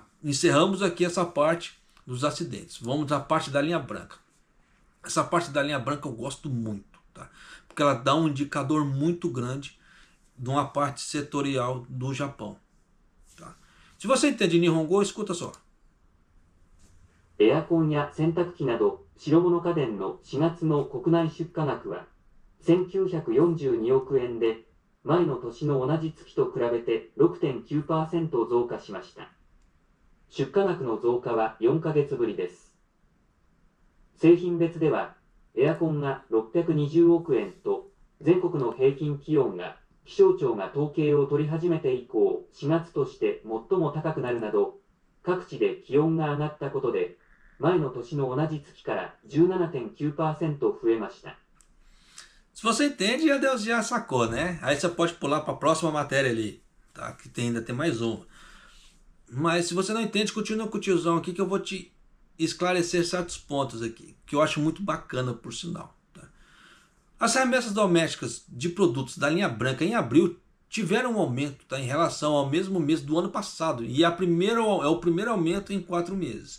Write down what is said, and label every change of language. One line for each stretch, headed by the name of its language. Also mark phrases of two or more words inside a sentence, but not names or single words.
Portuguese: Encerramos aqui essa parte dos acidentes. Vamos à parte da linha branca. Essa parte da linha branca eu gosto muito, tá? Porque ela dá um indicador muito grande de uma parte setorial do Japão. Tá? Se você entende Nihongo, escuta só.
Japanese: エアコンや洗濯機など白物家電の4月の国内出荷額は1942億円で、前の年の同じ月と比べて 6.9% 増加しました。出荷額の増加は4ヶ月ぶりです。製品別では、エアコンが620億円と、全国の平均気温が気象庁が統計を取り始めて以降、4月として最も高くnaるなど、各地で気温が上がったことで、前の年の同じ月から 17.9% 増えました。
Portuguese: Se você entende, já Deus já sacou, né? Aí você pode pular para a próxima matéria ali, tá? Que ainda tem mais uma. Mas se você não entende, continua com o tiozão aqui que eu vou te esclarecer certos pontos aqui, que eu acho muito bacana, por sinal. Tá? As remessas domésticas de produtos da linha branca em abril tiveram um aumento, tá, em relação ao mesmo mês do ano passado, e é o primeiro aumento em 4 meses.